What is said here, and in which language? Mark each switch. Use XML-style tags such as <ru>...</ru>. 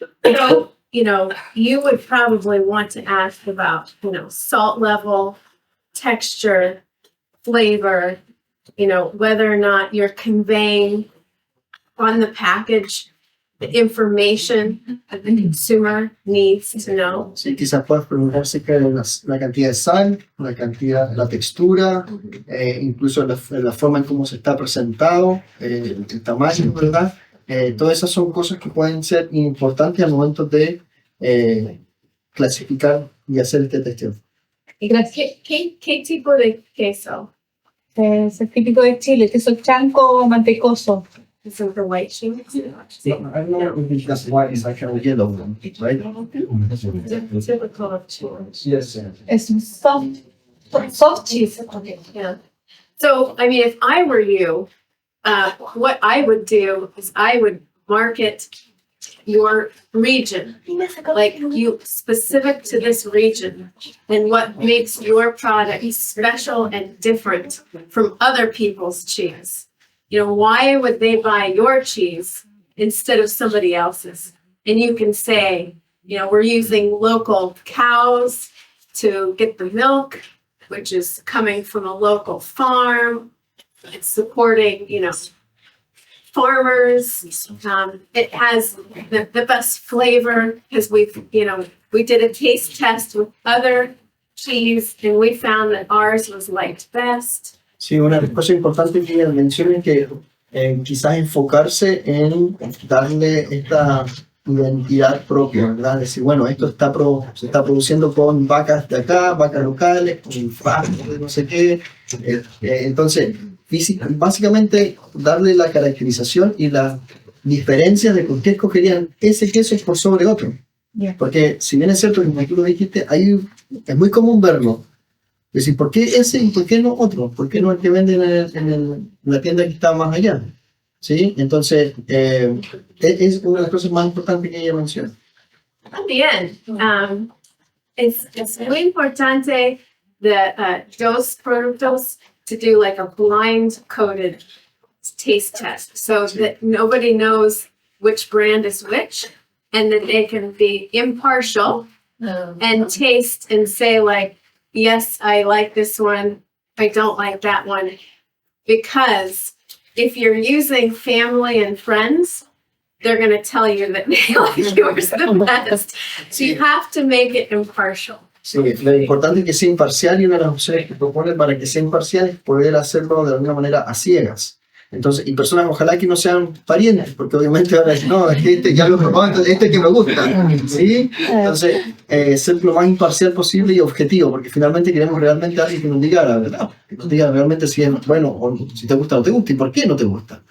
<en>So, you would probably want to ask about, salt level, texture, flavor, whether or not you're conveying on the package the information that the consumer needs to know.</en> <es>Sí, quizás puedas preguntar acerca de la cantidad de sal, la textura, incluso la forma en cómo se está presentado, el tamaño, ¿verdad? Todas esas son cosas que pueden ser importantes al momento de clasificar y hacer este testeo. ¿Qué tipo de queso? Es el típico de Chile, queso chanco mantecoso.</es> <en>Is it the white cheese? I don't know if that's why it's like a yellow one, right? Typical of cheese. Yes.</en> <es>Es un</es> <en>soft cheese. Yeah. So, if I were you, what I would do is I would market your region, like you specific to this region, and what makes your product special and different from other people's cheese. Why would they buy your cheese instead of somebody else's? And you can say, we're using local cows to get the milk, which is coming from a local farm. It's supporting, farmers. It has the best flavor because we did a taste test with other cheese, and we found that ours was liked best.</en> <es>Sí, una cosa importante que mencioné es que quizás enfocarse en darle esta identidad propia, ¿verdad? Decir, bueno, esto se está produciendo con vacas de acá, vacas locales, con pastos de no sé qué. Entonces, básicamente darle la caracterización y las diferencias de por qué escogerían ese queso por sobre otro.</es> <en>Yeah.</en> <es>Porque si bien es cierto, como tú lo dijiste, es muy común verlo. Es decir, ¿por qué ese y por qué no otro? ¿Por qué no el que venden en la tienda que está más allá? ¿Sí? Entonces, es una de las cosas más importantes que ella menciona.</es> <en>At the end, it's</en> <es>muy importante dos productos</es> <en>to do like a blind coded taste test so that nobody knows which brand is which and that they can be impartial and taste and say like, yes, I like this one, I don't like that one. Because if you're using family and friends, they're going to tell you that they like yours the best. So you have to make it impartial.</en> <es>Sí, lo importante es que sea imparcial y una de las opciones que propone para que sea imparcial es poder hacerlo de alguna manera a ciegas. Entonces, y personas ojalá que no sean parientes, porque obviamente van a decir, no, este ya lo probé, entonces este que me gusta, ¿sí? Entonces, ser lo más imparcial posible y objetivo, porque finalmente queremos realmente a alguien que nos diga la verdad, que nos diga realmente si es bueno o si te gusta o no te gusta y por qué no te gusta.</es>